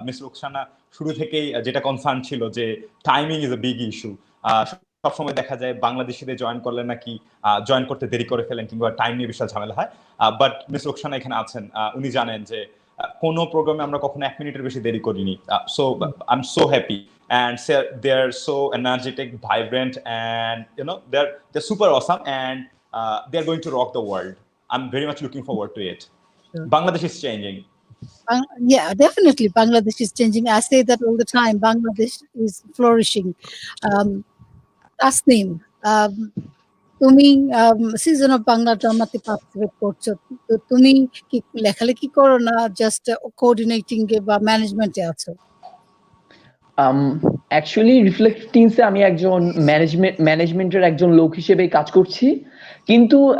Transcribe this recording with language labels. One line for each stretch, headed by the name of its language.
Bangla: Miss Rukhsana শুরু থেকেই যেটা কনসার্ন ছিল যে
English: Timing is a big issue.
Bangla: সবসময় দেখা যায় বাংলাদেশিদের জয়েন করলে নাকি জয়েন করতে দেরি করে ফেলেন, কিংবা টাইম নিয়ে বিশাল ঝামেলা হয়। বাট মিস রুকসানা এখানে আছেন, উনি জানেন যে কোনো প্রোগ্রামে আমরা কখনো 1 মিনিটের বেশি দেরি করিনি।
English: So I am so happy, and they are so energetic, vibrant, and they're super awesome, and they are going to rock the world. I'm very much looking forward to it. Sure. Bangladesh is changing. Yeah, definitely Bangladesh is changing. I say that all the time. Bangladesh is flourishing.
Bangla: Tasneem, তুমি season of Bangla ড্রামাতে participate করছো, তো তুমি কি লেখালেখি করো না just coordinating এ বা ম্যানেজমেন্টে আছো? অ্যাকচুয়ালি রিফ্লেক্ট টিমসে আমি একজন ম্যানেজমেন্টের একজন লোক হিসেবে কাজ করছি, কিন্তু